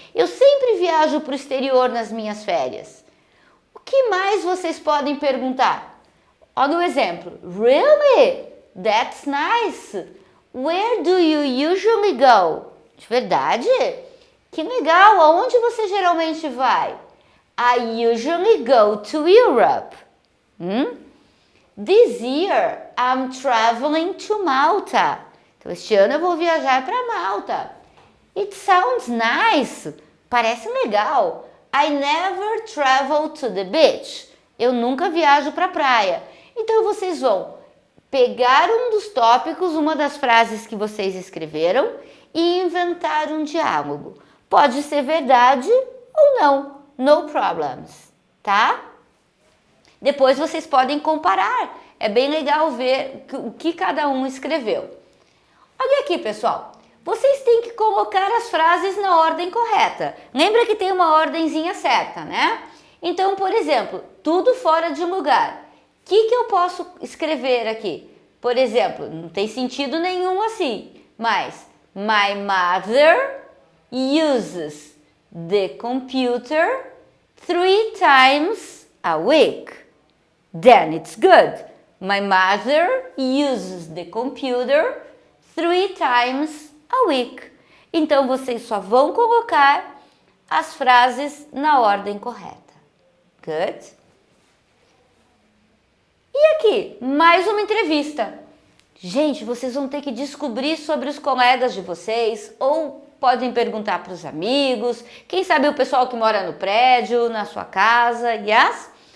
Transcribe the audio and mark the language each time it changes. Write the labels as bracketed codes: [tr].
[pt] Eu sempre viajo para o exterior nas minhas férias. O que mais vocês podem perguntar? Olha o exemplo. [en] Really? That's nice. Where do you usually go? [pt] De verdade? Que legal. Aonde você geralmente vai? [en] I usually go to Europe. This year I'm traveling to Malta. [pt] Então, este ano eu vou viajar para Malta. [en] It sounds nice. [pt] Parece legal. [en] I never travel to the beach. [pt] Eu nunca viajo para a praia. Então, vocês vão pegar um dos tópicos, uma das frases que vocês escreveram e inventar um diálogo. Pode ser verdade ou não. [en] No problems, [pt] tá? Depois vocês podem comparar. É bem legal ver o que cada um escreveu. Olha aqui, pessoal. Vocês têm que colocar as frases na ordem correta. Lembra que tem uma ordenzinha certa, né? Então, por exemplo, tudo fora de lugar. O que eu posso escrever aqui? Por exemplo, não tem sentido nenhum assim, mas [en] my mother uses the computer 3 times a week. Then it's good. My mother uses the computer 3 times a week. [pt] Então, vocês só vão colocar as frases na ordem correta. [en] Good? [pt] E aqui, mais uma entrevista. Gente, vocês vão ter que descobrir sobre os colegas de vocês ou podem perguntar para os amigos, quem sabe o pessoal que mora no prédio, na sua casa, [en] yes?